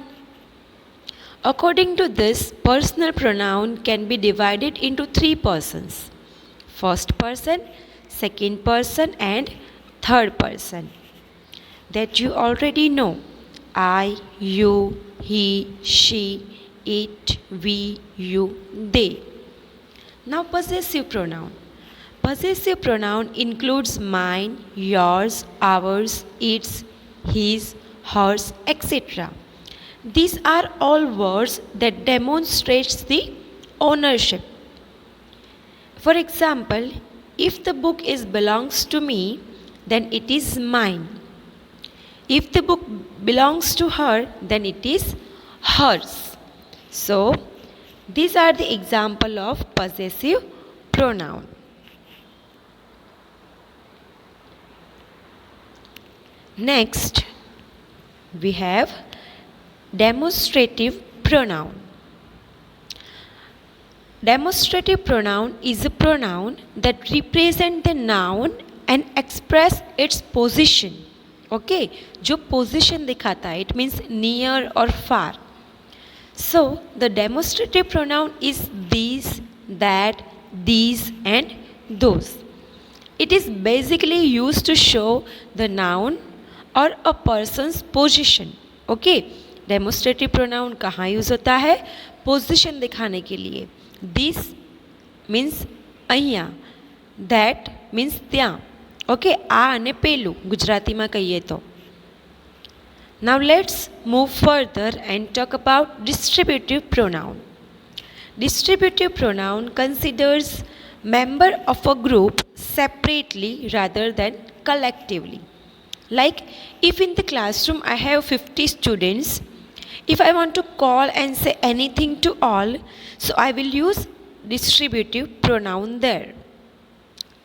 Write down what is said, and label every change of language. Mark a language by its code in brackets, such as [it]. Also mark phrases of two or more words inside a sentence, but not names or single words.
[en] According to this, personal pronoun can be divided into 3 persons. First person, second person, and third person. That you already know. I, you, he, she, it, we, you, they. Now possessive pronoun. Possessive pronoun includes mine, yours, ours, its, his, hers, etc. These are all words that demonstrates the ownership. For example, if the book belongs to me, then it is mine. If the book belongs to her, then it is hers. So, these are the example of possessive pronoun. Next, we have demonstrative pronoun. Demonstrative pronoun is a pronoun that represents the noun and express its position. [hi] Okay, जो position दिखाता है, [en] it means near or far. So the demonstrative pronoun is these, that, these, and those. It is basically used to show the noun or a person's position. [hi] Okay, [en] demonstrative pronoun [hi] कहाँ यूज़ होता है? Position दिखाने के लिए. [en] This means અહીંયા, that means ત્યાં. [gu] Okay, આ અને પેલું ગુજરાતીમાં કહીએ તો. [en] Now let's move further and talk about distributive pronoun. Distributive pronoun considers member of a group separately rather than collectively. Like if in the classroom I have 50 students, if I want to call and say anything to all, so I will use distributive pronoun there.